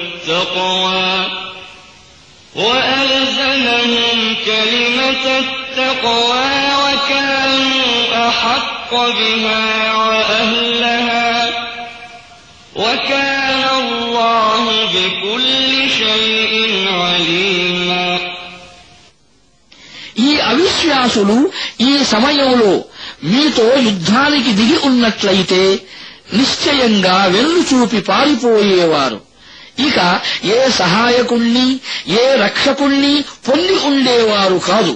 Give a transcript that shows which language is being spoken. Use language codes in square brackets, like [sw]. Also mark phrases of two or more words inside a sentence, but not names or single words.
[ar] التقوى وكانوا أحق بها وأهلها وكان الله بكل شيء عليما. [te] ఈ అవిశ్వాసులు ఈ సమయంలో మీతో యుద్ధానికి దిగి ఉన్నట్లయితే నిశ్చయంగా వెన్నుచూపి పారిపోయేవారు. ఇక ఏ సహాయకుణ్ణి ఏ రక్షకుణ్ణి పొంది ఉండేవారు కాదు.